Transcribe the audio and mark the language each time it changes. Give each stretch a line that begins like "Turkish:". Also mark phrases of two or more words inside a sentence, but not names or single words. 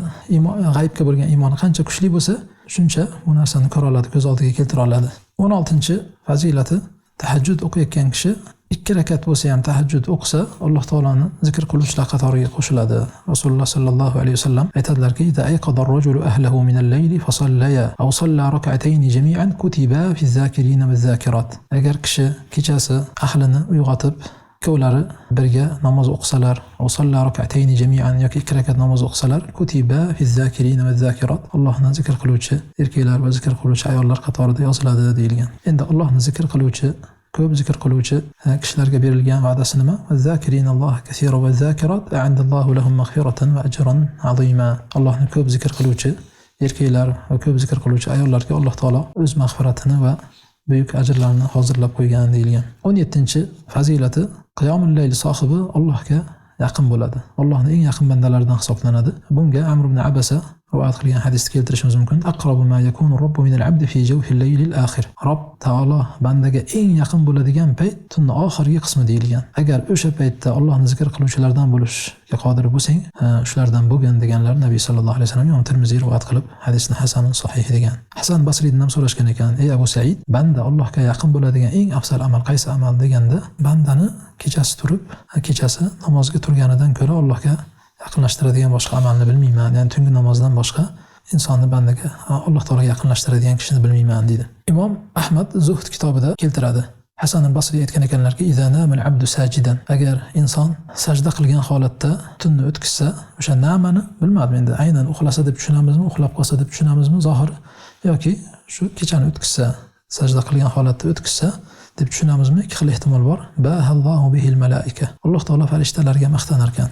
Uzbek: G'aybga bo'lgan iymoni qancha kuchli bo'lsa, shuncha bu narsani ko'ra oladi, ko'z oldiga keltira oladi. 16-fazilati tahajjud o'qiyotgan kishi 2 rakat bo'lsa ham tahajjud o'qisa, Alloh taoloni zikr qiluvchilar qatoriga qo'shiladi. Rasululloh
Arabic: صلى الله عليه وسلم
Uzbek: aytadilarki:
Arabic: "إذا أيقظ الرجل أهله من الليل فصليا أو صلى ركعتين جميعا كتب في الذاكرين والذاكرات."
Uzbek: Agar kishi kechasi ahlini uyg'otib, ikkovlari birga namoz o'qisalar,
Arabic: أو صلى ركعتين جميعا
Uzbek: yoki 2 rakat namoz o'qisalar,
Arabic: كتب في الذاكرين والذاكرات,
Uzbek: Allohni zikr qiluvchi erkaklar va zikr qiluvchi ayollar qatorida yoziladi deyilgan. Endi Allohni zikr qiluvchi, ko'p zikr qiluvchi kishilarga berilgan va'dasi nima?
Arabic: "الذاكرين الله كثيرا والذاكرات أعد الله لهم مغفرة وأجرا عظيما."
Uzbek: Allohni ko'p zikr qiluvchi erkaklar va ko'p zikr qiluvchi ayollarga Alloh taolo o'z mag'firatini va buyuk ajrlarni hozirlab qo'ygan deyilgan. 17-fazilati
Arabic: قيام الليل
Uzbek: sohibi Allohga yaqin bo'ladi. Allohning eng yaqin bandalaridan hisoblanadi. Bunga Amr ibn Abasa rivoyat qilgan hadisni keltirishimiz mumkin.
Arabic: أقرب ما يكون الرب من العبد في جوف الليل الآخر.
Uzbek: Robb taolo bandaga eng yaqin bo'ladigan payt tunning oxirgi qismi deyilgan. Agar o'sha paytda Allohni zikr qiluvchilardan bo'lishga qodir bo'lsang, shulardan bo'lgan deganlar Nabiy
Arabic: صلى الله عليه وسلم
Uzbek: Imom Tirmiziy rivoyat qilib, hadisni
Arabic: حسن صحيح
Uzbek: degan. Hasan Basriydan ham so'rashgan ekan: "Ey Abu Said, banda Allohga yaqin bo'ladigan eng afzal amal qaysi amal?" deganda, bandani kechasi namozga turganidan ko'ra Allohga yaqinlashtiradigan boshqa amalni bilmayman. Ya'ni tungi namozdan boshqa insonni bandaga Alloh taolaga yaqinlashtiradigan kishini bilmayman deydi. Imom Ahmad Zuhd kitobida keltiradi. Hasan al-Basriy aytgan ekanlarki:
Arabic: "إذا نام العبد ساجدا",
Uzbek: agar inson sajda qilgan holatda tunni o'tkazsa, o'sha namani bilmadim endi aynan uxlasa deb tushunamizmi, uxlab qolsa deb tushunamizmi zohir, yoki shu kechani o'tkazsa, sajda qilgan holatda o'tkazsa deb tushunamizmi? 2 xil ehtimol bor.
Arabic: باهى الله به الملائكة.
Uzbek: Alloh taolo farishtalarga maqtanar ekan.